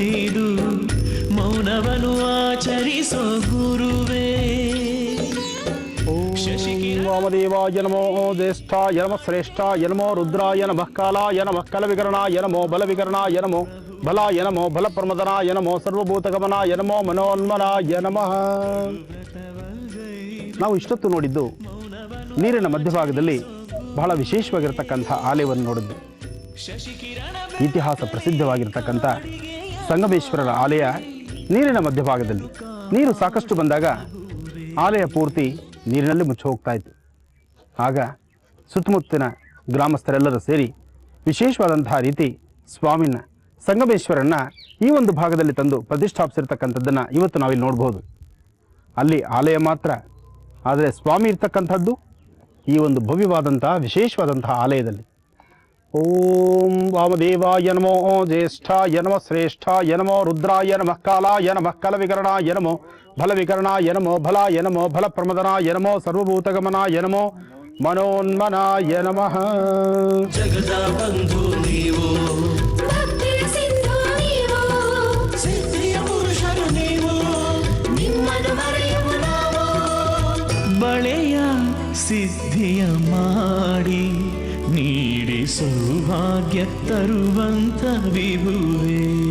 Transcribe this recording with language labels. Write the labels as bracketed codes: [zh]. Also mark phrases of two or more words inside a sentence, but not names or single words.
[kn] ತಿಳಿದು ಮೌನವನ್ನು ಆಚರಿಸೋ ಗುರುವೇ. [sa] ವಾಮದೇವಾಯ ನಮೋ ಜ್ಯೇಷ್ಠಾಯ ನಮಃ ಶ್ರೇಷ್ಠಾಯ ನಮೋ ರುದ್ರಾಯ ನಮಃ ಕಾಲಾಯ ನಮಃ ಕಲವಿಕರಣಾಯ ನಮೋ ಬಲವಿಕರಣಾಯ ನಮೋ ಬಲಾಯ ನಮೋ ಬಲಪ್ರಮದನಾಯ ನಮೋ ಸರ್ವಭೂತಗಮನಾಯ ನಮೋ ಮನೋನ್ಮನಾಯ ನಮಃ. [kn] ನಾವು ಇಷ್ಟೊತ್ತು ನೋಡಿದ್ದು ನೀರಿನ ಮಧ್ಯಭಾಗದಲ್ಲಿ ಬಹಳ ವಿಶೇಷವಾಗಿರ್ತಕ್ಕಂಥ ಆಲಯವನ್ನು ನೋಡಿದ್ದು. ಇತಿಹಾಸ ಪ್ರಸಿದ್ಧವಾಗಿರ್ತಕ್ಕಂಥ ಸಂಗಮೇಶ್ವರರ ಆಲಯ ನೀರಿನ ಮಧ್ಯಭಾಗದಲ್ಲಿ. ನೀರು ಸಾಕಷ್ಟು ಬಂದಾಗ ಆಲಯ ಪೂರ್ತಿ ನೀರಿನಲ್ಲಿ ಮುಚ್ಚಿ ಹೋಗ್ತಾ ಇತ್ತು. ಆಗ ಸುತ್ತಮುತ್ತಲಿನ ಗ್ರಾಮಸ್ಥರೆಲ್ಲರೂ ಸೇರಿ ವಿಶೇಷವಾದಂತಹ ರೀತಿ ಸ್ವಾಮಿನ ಸಂಗಮೇಶ್ವರನ್ನ ಈ ಒಂದು ಭಾಗದಲ್ಲಿ ತಂದು ಪ್ರತಿಷ್ಠಾಪಿಸಿರ್ತಕ್ಕಂಥದ್ದನ್ನು ಇವತ್ತು ನಾವಿಲ್ಲಿ ನೋಡ್ಬೋದು. ಅಲ್ಲಿ ಆಲಯ ಮಾತ್ರ, ಆದರೆ ಸ್ವಾಮಿ ಇರ್ತಕ್ಕಂಥದ್ದು ಈ ಒಂದು ಭವ್ಯವಾದಂತಹ ವಿಶೇಷವಾದಂತಹ ಆಲಯದಲ್ಲಿ. [sa] ಓಂ ವಾಮದೇವಾಯ ನಮೋ ಜ್ಯೇಷ್ಠಾಯ ನಮಃ ಶ್ರೇಷ್ಠಾಯ ನಮೋ ರುದ್ರಾಯ ನಮಃ ಕಾಲಾಯ ನಮಃ ಕಲವಿಕರಣಾಯ ನಮೋ ಬಲವಿಕರಣಾಯ ನಮೋ ಬಲಾಯ ನಮೋ ಬಲಪ್ರಮದನಾಯ ನಮೋ ಸರ್ವಭೂತಗಮನಾಯ ನಮೋ ಮನೋನ್ಮನಾಯ ನಮಃ. [kn] ಜಗದ ಬಂಧು ನೀವು, ಭಕ್ತಿಯ ಸಿಂಧು ನೀವು, ಸಿದ್ಧಿಯ ಪುರುಷರು ನೀವು, ನಿಮ್ಮನ್ನು ಮರೆಯುವ ನಾವು. ಬಳೆಯ ಸಿದ್ಧಿಯ ಮಾಡಿ ನೀಡಿ ಸೌಭಾಗ್ಯ ತರುವಂತ ವಿಭುವೇ.